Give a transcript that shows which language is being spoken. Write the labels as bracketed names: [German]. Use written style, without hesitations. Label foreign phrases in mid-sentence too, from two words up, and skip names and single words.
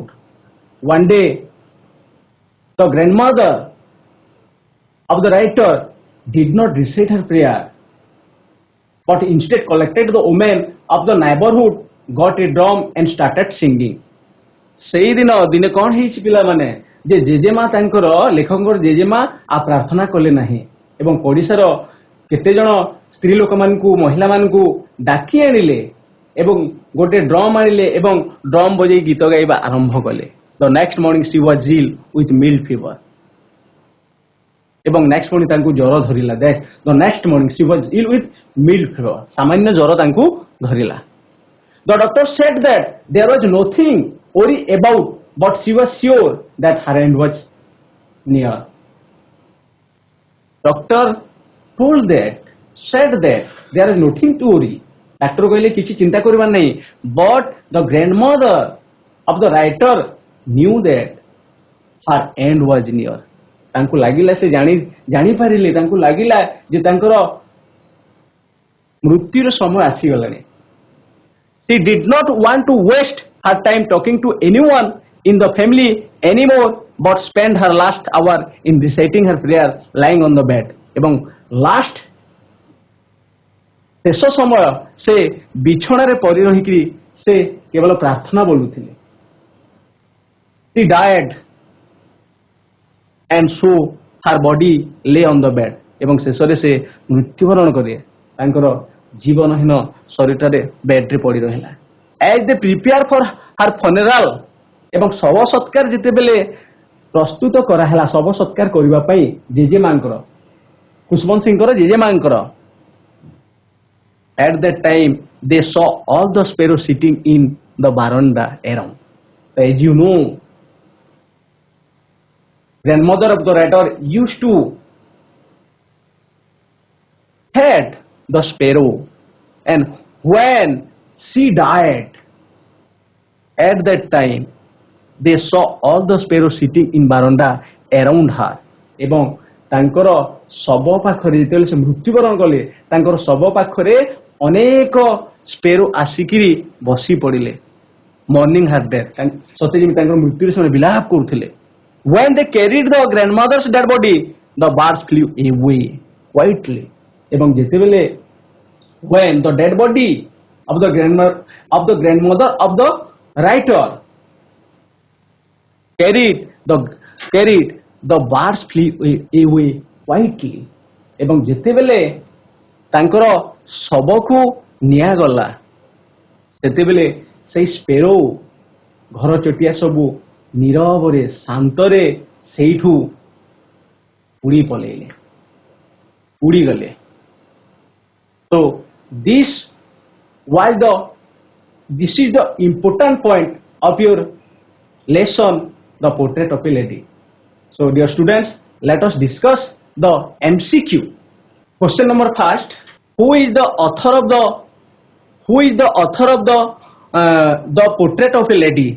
[English] One day, the grandmother of the writer did not recite her prayer, but instead collected the women of the neighborhood, got a drum and started singing. [Odia] ସେଇ ଦିନେ କଣ ହେଇଛି ପିଲାମାନେ ଯେ ଜେଜେମା ତାଙ୍କର ଲେଖକଙ୍କର ଜେଜେମା ପ୍ରାର୍ଥନା କଲେ ନାହିଁ ଏବଂ ଓଡ଼ିଶାର କେତେ ଜଣ ସ୍ତ୍ରୀ ଲୋକମାନଙ୍କୁ ମହିଳାମାନଙ୍କୁ ଡାକି ଆଣିଲେ ଏବଂ ଗୋଟେ ଡ୍ରମ୍ ଆଣିଲେ ଏବଂ ଡ୍ରମ୍ ବଜେଇ ଗୀତ ଗାଇବା ଆରମ୍ଭ କଲେ. [English] The next morning she was ill with mild fever. [Odia] ଏବଂ [English] next morning [Odia] ତାଙ୍କୁ ଜ୍ୱର ଧରିଲା. [English] The next morning she was ill with mild fever. [Odia] ସାମାନ୍ୟ ଜ୍ୱର ତାଙ୍କୁ ଧରିଲା. [English] The doctor said that there was nothing worry about, but she was sure that her end was near. Doctor said that there is nothing to worry. [Odia] Doctor କହିଲେ କିଛି ଚିନ୍ତା କରିବାର ନାହିଁ. [English] But the grandmother of the writer knew that her end was near. [Odia] ତାଙ୍କୁ ଲାଗିଲା ସେ ଜାଣିପାରିଲେ ତାଙ୍କୁ ଲାଗିଲା ଯେ ତାଙ୍କର ମୃତ୍ୟୁର ସମୟ ଆସିଗଲାଣି. [English] She did not want to waste her time talking to anyone in the family anymore, but spent her last hour in reciting her prayer lying on the bed. [Odia] ଏବଂ ଲାଷ୍ଟ ଶେଷ ସମୟ ସେ ବିଛଣାରେ ପଡ଼ି ରହିକି ସେ କେବଳ ପ୍ରାର୍ଥନା ବୋଲୁଥିଲେ. [English] She died and so her body lay on the bed. [Odia] ଏବଂ ଶେଷରେ ସେ ମୃତ୍ୟୁବରଣ କଲେ. ତାଙ୍କର ଜୀବନହୀନ ଶରୀରରେ ବେଡ୍ରେ ପଡ଼ି ରହିଲା. [English] As they prepare for her funeral, [Odia] ଏବଂ ଶବ ସତ୍କାର ଯେତେବେଳେ ପ୍ରସ୍ତୁତ କରାହେଲା ଶବ ସତ୍କାର କରିବା ପାଇଁ ଜେଜେମାଙ୍କର ଖୁଶବନ୍ତ ସିଂଙ୍କର ଜେଜେମାଙ୍କର, [English] at that time they saw all the sparrows sitting in the veranda around. As you know, grandmother of the writer used to feed the sparrow, and when she died, at that time they saw all the sparrows sitting in veranda around her. [Odia] ଏବଂ ତାଙ୍କର ଶବ ପାଖରେ ଯେତେବେଳେ ସେ ମୃତ୍ୟୁବରଣ କଲେ ତାଙ୍କର ଶବ ପାଖରେ ଅନେକ ସ୍ପେରୋ ଆସିକିରି ବସି ପଡ଼ିଲେ. [English] mourning her death. [Odia] ସତେ ଯେମିତି ତାଙ୍କର ମୃତ୍ୟୁରେ ସେମାନେ ବିଳାପ କରୁଥିଲେ. [English] When they carried the grandmother's dead body, the birds flew away quietly. [Odia] ଏବଂ ଯେତେବେଳେ [English] when the dead body of the grandmother of the writer carried the birds flew away quietly [Odia] ଏବଂ ଯେତେବେଳେ ତାଙ୍କର ଶବକୁ ନିଆଗଲା ସେତେବେଳେ ସେଇ ସ୍ପେରୋ ଘର ଚଟିଆ ସବୁ ନୀରବରେ ଶାନ୍ତରେ ସେଇଠୁ ଉଡ଼ି ପଳେଇଲେ ଉଡ଼ିଗଲେ [English] so this is the important point of your lesson, the portrait of a lady. So dear students, let us discuss the MCQ. Question number first: who is the author of the portrait of a lady?